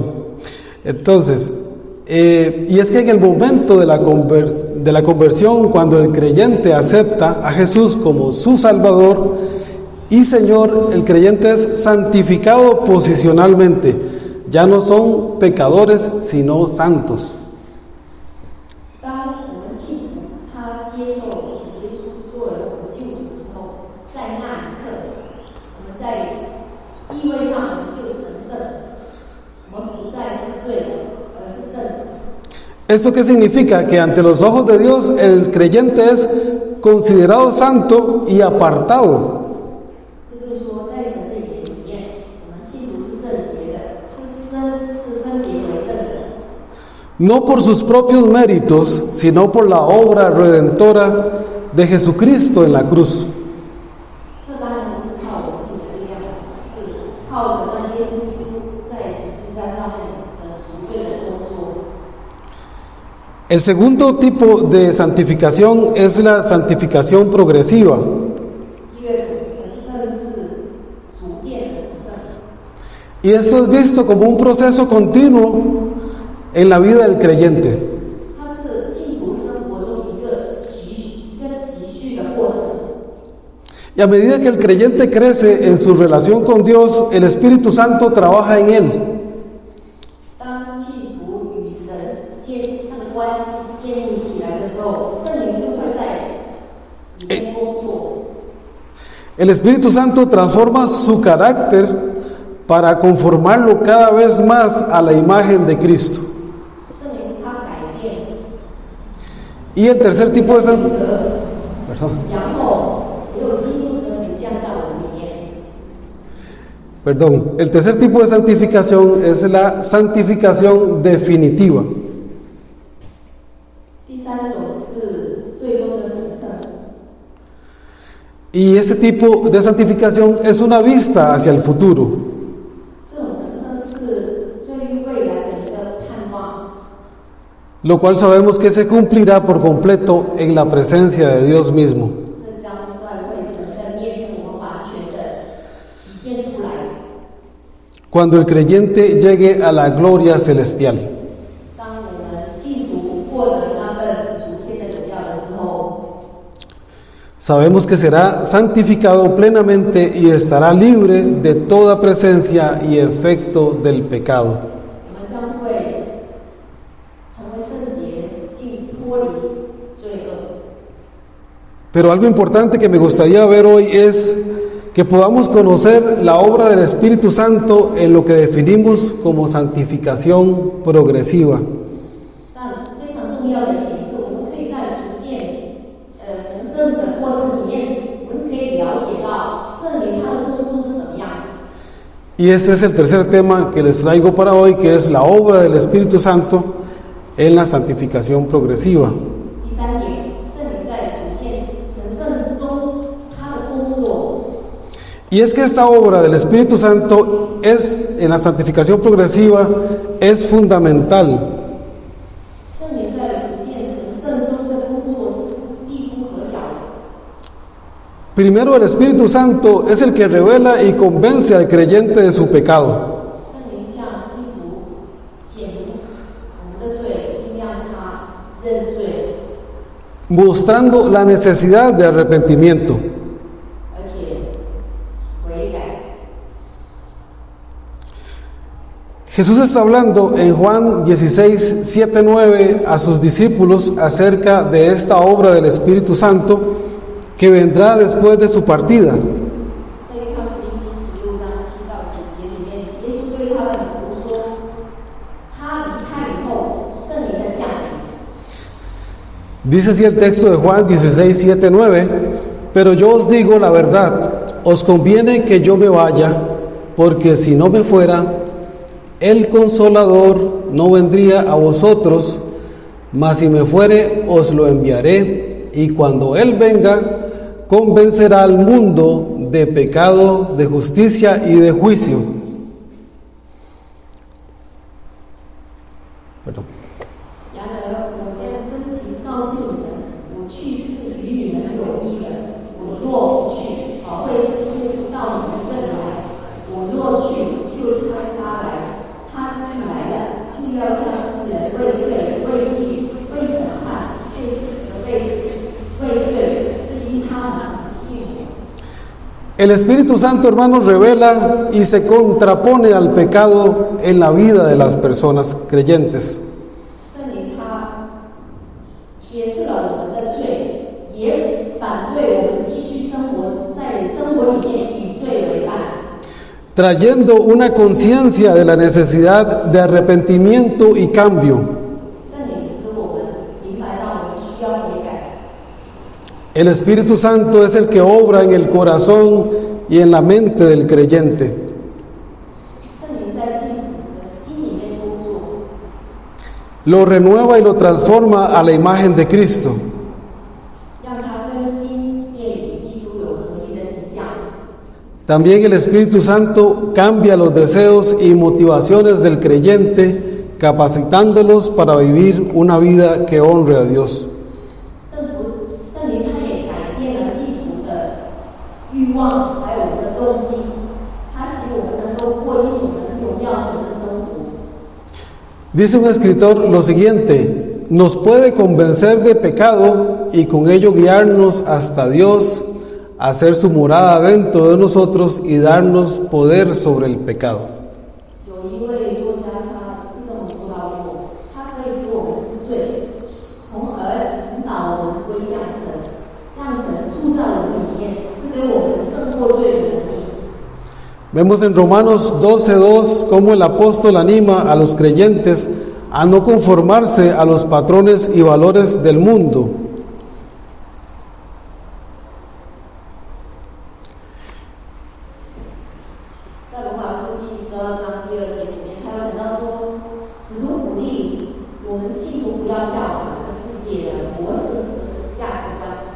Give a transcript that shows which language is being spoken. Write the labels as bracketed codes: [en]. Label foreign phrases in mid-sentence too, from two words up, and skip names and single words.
[es] Entonces, y es que en el momento de la conversión, cuando el creyente acepta a Jesús como su Salvador y Señor, el creyente es santificado posicionalmente. Ya no son pecadores, sino santos. [zh] 当我们信徒他接受主耶稣作为我们救主的时候，在那一刻，我们在地位上我们就神圣，我们不再是罪人，而是圣人。 [es] ¿Eso qué significa? Que ante los ojos de Dios el creyente es considerado santo y apartado. [zh] 这就是说，在神的眼里面，我们信徒是圣洁的，是分别为圣人。 [es] No por sus propios méritos, sino por la obra redentora de Jesucristo en la cruz. [zh] 这当然不是靠我们自己的力量，是靠着那耶稣基督在十字架上面的赎罪的 [es] El segundo tipo de santificación es la santificación progresiva. [zh] 第二种神圣是逐渐的神圣， [es] Y esto es visto como un proceso continuo en la vida del creyente. [zh] 它是信徒生活中一个习序的过程。 [es] Y a medida que el creyente crece en su relación con Dios, el Espíritu Santo trabaja en él. [zh] 当信徒与神他的关系建立起来的时候，圣灵就会在里面工作。 [es] El Espíritu Santo transforma su carácter para conformarlo cada vez más a la imagen de Cristo. [zh] 圣灵他改变 [es] Y el tercer tipo de Perdón. [zh] 然后也有基督的形象在我们里面。 [es] Perdón, el tercer tipo de santificación es la santificación definitiva. [zh] 第三种是最终的神圣， [es] Y ese tipo de santificación es una vista hacia el futuro. [zh] 这种神圣是对于未来的一个盼望， [es] Lo cual sabemos que se cumplirá por completo en la presencia de Dios mismo. [zh] 这将在为神的面前我们完全的体现出来。 [es] Cuando el creyente llegue a la gloria celestial. [zh] 当我们信徒获得那份属天的荣耀的时候， [es] Sabemos que será santificado plenamente y estará libre de toda presencia y efecto del pecado. [zh] 我们将会成为圣洁，并脱离罪恶。 [es] Pero algo importante que me gustaría ver hoy es que podamos conocer la obra del Espíritu Santo en lo que definimos como santificación progresiva. [zh] 但非常重要的一点是，我们可以在逐渐神圣的过程里面，我们可以了解到圣灵他的工作是怎么样的。 [es] Y ese es el tercer tema que les traigo para hoy, que es la obra del Espíritu Santo en la santificación progresiva. [zh] 第三点，圣灵在逐渐神圣中他的工作。 [es] Y es que esta obra del Espíritu Santo en la santificación progresiva es fundamental. [zh] 圣灵在逐渐神圣中的工作是必不可小的。 [es] Primero, el Espíritu Santo es el que revela y convence al creyente de su pecado. [zh] 圣灵向信徒显明我们的罪，并让他认罪， [es] mostrando la necesidad de arrepentimiento. [zh] 而且悔改。 [es] Jesús está hablando en Juan 16, 7, 9 a sus discípulos acerca de esta obra del Espíritu Santo que vendrá después de su partida. [zh] 在约翰福音第16章7到9节里面，耶稣对他的门徒说：“他离开以后，圣灵的降临。” [es] Dice así el texto de Juan 16, 7, 9: Pero yo os digo la verdad, os conviene que yo me vaya, porque si no me fuera, el Consolador no vendría a vosotros, mas si me fuere, os lo enviaré, y cuando Él venga, convencerá al mundo de pecado, de justicia y de juicio. Perdón. [zh] 然而，我将真情告诉你们，我去是与你们有益的。我若不去，保惠师就不到你们这里来；我若去，就差他来。他既来了，就要叫世人为罪、为义、为审判，为自己的为罪，是因他们不信我。 [es] El Espíritu Santo, hermanos, revela y se contrapone al pecado en la vida de las personas creyentes. [zh] 圣灵他揭示了我们的罪，也反对我们继续生活在生活里面与罪为伴， [es] trayendo una conciencia de la necesidad de arrepentimiento y cambio. [zh] 圣灵使我们明白到我们需要悔改。 [es] El Espíritu Santo es el que obra en el corazón y en la mente del creyente. [zh] 圣灵在信徒的心里面工作， [es] Lo renueva y lo transforma a la imagen de Cristo. [zh] 让他更新，便与基督有合一的形象。 [es] También el Espíritu Santo cambia los deseos y motivaciones del creyente capacitándolos para vivir una vida que honre a Dios. [zh] 圣灵他也改变了信徒的欲望，还有我们的动机，他使我们能够过一种能荣耀神的生活。 [es] Dice un escritor lo siguiente: nos puede convencer de pecado y con ello guiarnos hasta Dios, hacer su morada dentro de nosotros y darnos poder sobre el pecado. [zh] 有一位作家他是这么说到过，他可以使我们知罪，从而引导我们归向神，让神住在我们里面，赐给我们胜过罪的能力。 [es] Vemos en Romanos 12:2 cómo el apóstol anima a los creyentes a no conformarse a los patrones y valores del mundo. [zh] 在罗马书第12章第2节里面，他有讲到说，使徒鼓励我们信徒不要效仿这个世界的模式和这个价值观。